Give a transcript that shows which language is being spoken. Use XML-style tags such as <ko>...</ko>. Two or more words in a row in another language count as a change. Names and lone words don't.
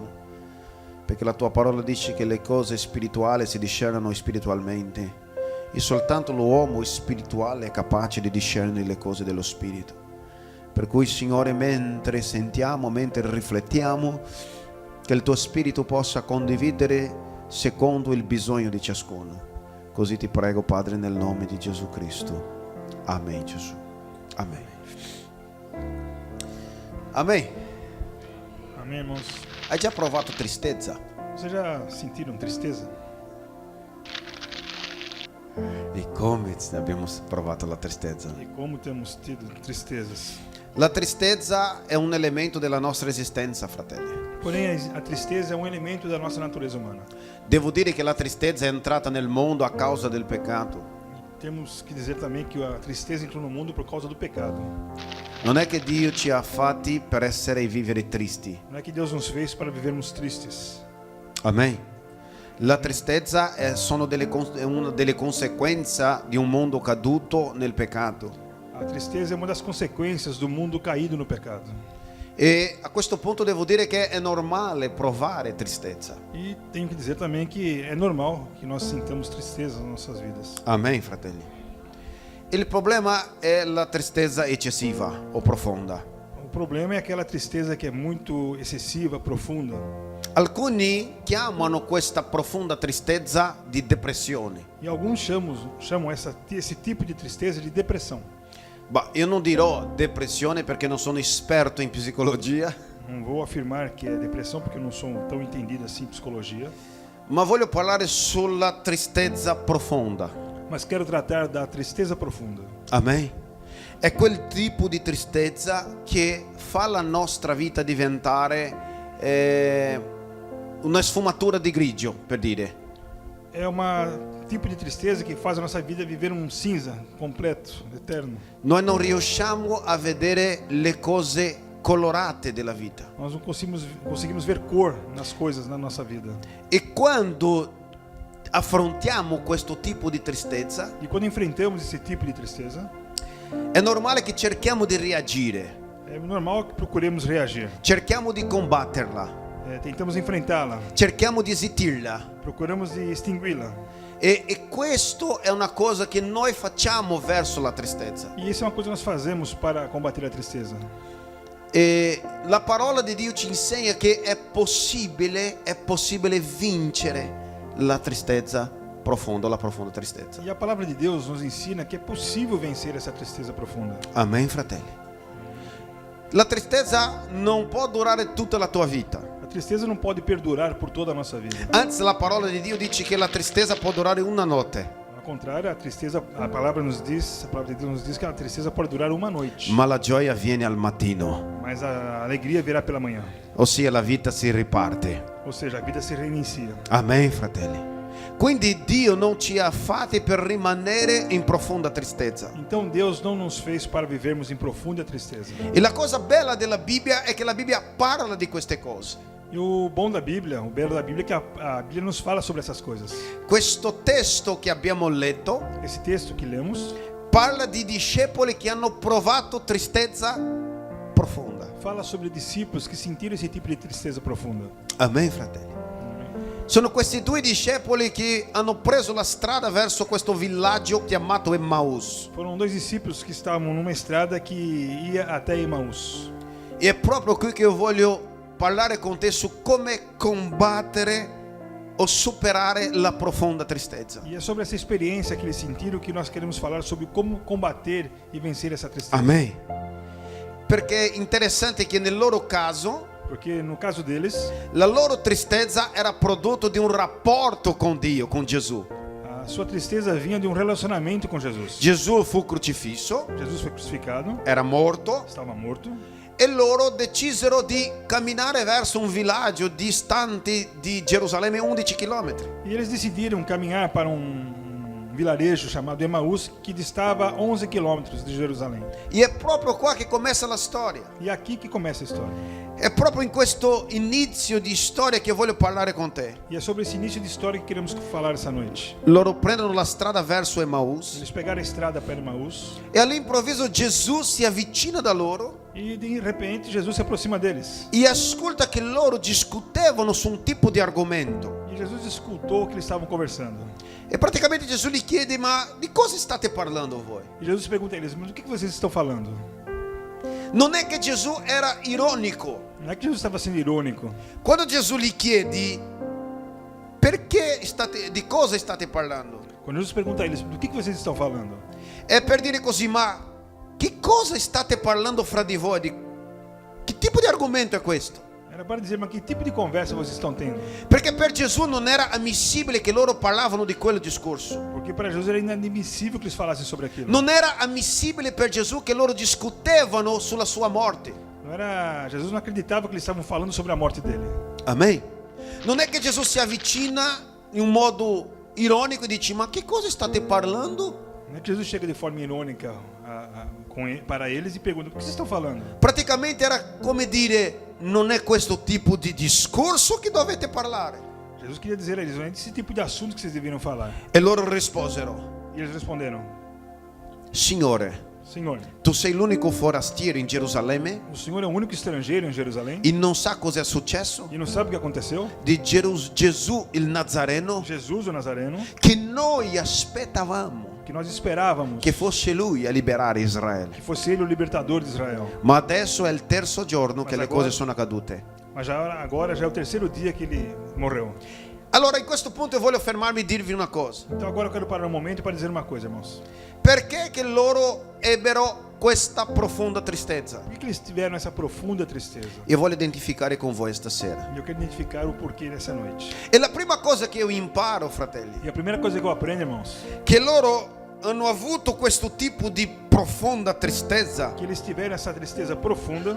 <it>Perché la tua parola dice che le cose spirituali si discernono spiritualmente e soltanto l'uomo spirituale è capace di discernere le cose dello Spirito. Per cui, Signore, mentre sentiamo, mentre riflettiamo, che il tuo Spirito possa condividere secondo il bisogno di ciascuno. Così ti prego, Padre, nel nome di Gesù Cristo. Amen, Gesù. Amen. Amen.</it> <pt>Amém, irmãos?</pt> <it>Hai già provato tristezza?</it> <pt>Vocês já sentiram tristeza?</pt> <it>E come abbiamo provato la tristezza?</it> <pt>E como temos tido tristezas?</pt> <it>La tristezza è un elemento della nostra esistenza, fratelli.</it> <pt>Porém, a tristeza é um elemento da nossa natureza umana.</pt> <it>Devo dire che la tristezza è entrata nel mondo a causa del peccato.</it> <pt>Temos que dizer também que a tristeza entrou no mundo por causa do pecado.</pt> <it>Non è che Dio ci ha fatti per essere e vivere tristi.</it> <pt>Não é que Deus nos fez para vivermos tristes.</pt> <it>Amen. La tristezza è una delle conseguenze di un mondo caduto nel peccato.</it> <pt>A tristeza é uma das consequências do mundo caído no pecado.</pt> <it>E a questo punto devo dire che è normale provare tristezza.</it> <pt>E tenho que dizer também que é normal que nós sintamos tristeza nas nossas vidas.</pt> <it>Amen, fratelli. Il problema è la tristezza eccessiva o profonda.</it> <pt>O problema é aquela tristeza que é muito excessiva, profunda.</pt> <it>Alcuni chiamano questa profonda tristezza di depressione.</it> <pt>E alguns chamam esse tipo de tristeza de depressão.</pt> <it>Ma io non dirò depressione perché non sono esperto in psicologia.</it> <pt>Não vou afirmar que é depressão porque eu não sou tão entendido assim em psicologia.</pt> <it>Ma voglio parlare sulla tristezza profonda.</it> <pt>Mas quero tratar da tristeza profunda.</pt> <it>Amen. è quel tipo di tristezza che fa la nostra vita diventare una sfumatura di grigio, per dire.</it> <pt>É um tipo de tristeza que faz a nossa vida viver um cinza completo, eterno.</pt> <it>Noi non riusciamo a vedere le cose colorate della vita.</it> <pt>Nós não conseguimos ver cor nas coisas na nossa vida.</pt> <it>E quando affrontiamo questo tipo di tristezza,</it> <pt>E quando enfrentamos esse tipo de tristeza,</pt> <it>è normale che cerchiamo di reagire,</it> <pt>é normal que procuremos reagir.</pt> <it>cerchiamo di combatterla,</it> <pt>Tentamos enfrentá-la,</pt> <it>cerchiamo di zitirla.</it> <pt>procuramos de extingui-la.</pt> <it>E questo è una cosa che noi facciamo verso la tristezza.</it> <pt>E isso é uma coisa que nós fazemos para combater a tristeza.</pt> <it>E la parola di Dio ci insegna che è possibile vincere la tristezza profonda, la profonda tristezza.</it> <pt>E a palavra de Deus nos ensina que é possível vencer essa tristeza profunda.</pt> <it>Amen, fratelli. La tristezza non può durare tutta la tua vita.</it> <pt>A tristeza não pode perdurar por toda a nossa vida.</pt> <it>Anzi, la parola di Dio dice che la tristezza può durare una notte,</it> <pt>Ao contrário, a palavra de Deus nos diz que a tristeza pode durar uma noite,</pt> <it>ma la gioia viene al mattino,</it> <pt>mas a alegria virá pela manhã.</pt> <it>ossia la vita si riparte.</it> <pt>Ou seja, a vida se reinicia.</pt> <it>Amen, fratelli. Quindi Dio non ci ha fatti per rimanere in profonda tristezza.</it> <pt>Então Deus não nos fez para vivermos em profunda tristeza.</pt> <it>E la cosa bella della Bibbia è che la Bibbia parla di queste cose.</it> <pt>E o bom da Bíblia, o belo da Bíblia é que a Bíblia nos fala sobre essas coisas.</pt> <it>Questo testo che abbiamo letto</it> <pt>Esse texto que lemos</pt> <it>parla di discepoli che hanno provato tristezza profonda.</it> <pt>fala sobre discípulos que sentiram esse tipo de tristeza profunda.</pt> <it>Amen, fratelli. Sono questi due discepoli che hanno preso la strada verso questo villaggio chiamato Emmaus.</it> <pt>Foram dois discípulos que estavam numa estrada que ia até Emaús.</pt> <it>E è proprio qui che io voglio parlare con te su come combattere o superare la profonda tristezza.</it> <pt>E é sobre essa experiência que eles sentiram que nós queremos falar sobre como combater e vencer essa tristeza.</pt> <it>Amen. Perché è interessante che nel loro caso</it> <pt>Porque no caso deles,</pt> <it>la loro tristezza era prodotto di un rapporto con Dio, con Gesù.</it> <pt>a sua tristeza vinha de um relacionamento com Jesus.</pt> <it>Gesù fu crocifisso,</it> <pt>Jesus foi crucificado,</pt> <it>era morto</it> <pt>estava morto,</pt> <it>e loro decisero di camminare verso un villaggio distante di Gerusalemme 11 chilometri.</it> <pt>e eles decidiram caminhar para vilarejo chamado Emaús, que distava 11 quilômetros de Jerusalém.</pt> <it>E è proprio qua che comincia la storia.</it> <pt>E é aqui que começa a história.</pt> <it>È proprio in questo inizio di storia che voglio parlare con te.</it> <pt>E é sobre esse início de história que queremos falar essa noite.</pt> <it>Loro prendono la strada verso Emmaus</it> <pt>Eles pegaram a estrada para Emaús</pt> <it>e all'improvviso Gesù si avvicina da loro</it> <pt>e de repente Jesus se aproxima deles.</pt> <it>e ascolta che loro discutevano su un tipo di argomento.</it> <pt>E Jesus escutou o que eles estavam conversando.</pt> <it>E praticamente Gesù gli chiede: ma di cosa state parlando voi?</it> <pt>E Jesus pergunta a eles: mas do que vocês estão falando?</pt> <it>Non è che Gesù era ironico.</it> <pt>Não é que Jesus estava sendo irônico.</pt> <it>Quando Gesù gli chiede di cosa state parlando,</it> <pt>Quando Jesus pergunta a eles: do que vocês estão falando?</pt> <it>è per dire così: ma che cosa state parlando fra di voi? Che tipo di argomento è questo?</it> <pt>Era para dizer: mas que tipo de conversa vocês estão tendo?</pt> <it>Perché per Gesù non era ammissibile che loro parlavano di quel discorso.</it> <pt>Porque para Jesus era inadmissível que eles falassem sobre aquilo.</pt> <it>Non era ammissibile per Gesù che loro discutevano sulla sua morte.</it> <pt>Jesus não acreditava que eles estavam falando sobre a morte dele.</pt> <it>Amen. Non è che Gesù si avvicina in un modo ironico e dice: ma che cosa state parlando?</it> <pt>Não é que Jesus chega de forma irônica para eles e pergunta: o que vocês estão falando?</pt> <it>Praticamente era come dire: non è questo tipo di discorso che dovete parlare.</it> <pt>Jesus queria dizer a eles: não é desse tipo de assunto que vocês deveriam falar.</pt> <it>E loro risposero:</it> <pt>E eles responderam:</pt> <it>Signore,</it> <pt>Senhor,</pt> <it>tu sei l'unico forastiero in Gerusalemme</it> <pt>o Senhor é o único estrangeiro em Jerusalém</pt> <it>e non sa cosa è successo</it> <pt>e não sabe o que aconteceu?</pt> <it>di Gesù il Nazareno,</it> <pt>Jesus, o Nazareno,</pt> <it>che noi aspettavamo</it> <pt>que nós esperávamos</pt> <it>che fosse lui a liberare Israele.</it> <pt>que fosse ele o libertador de Israel.</pt> <it>Ma adesso è il terzo giorno che Ma le</it> <pt>agora-</pt> <it>cose sono accadute.</it> <pt>Mas agora já é o terceiro dia que ele morreu.</pt> <it>Allora, in questo punto io voglio fermarmi e dirvi una cosa.</it> <pt>Então agora eu quero parar um momento para dizer uma coisa, irmãos.</pt> <it>Perché che loro ebbero questa profonda tristezza?</it> <pt>Por que eles tiveram essa profunda tristeza?</pt> <it>Io voglio identificare con voi stasera.</it> <pt>E eu quero identificar o porquê dessa noite.</pt> <it>E la prima cosa che io imparo, fratelli,</it> <pt>E a primeira coisa que eu aprendo, irmãos,</pt> <it>che loro hanno avuto questo tipo di profonda tristezza</it> <pt>que eles tiveram essa tristeza profunda,</pt>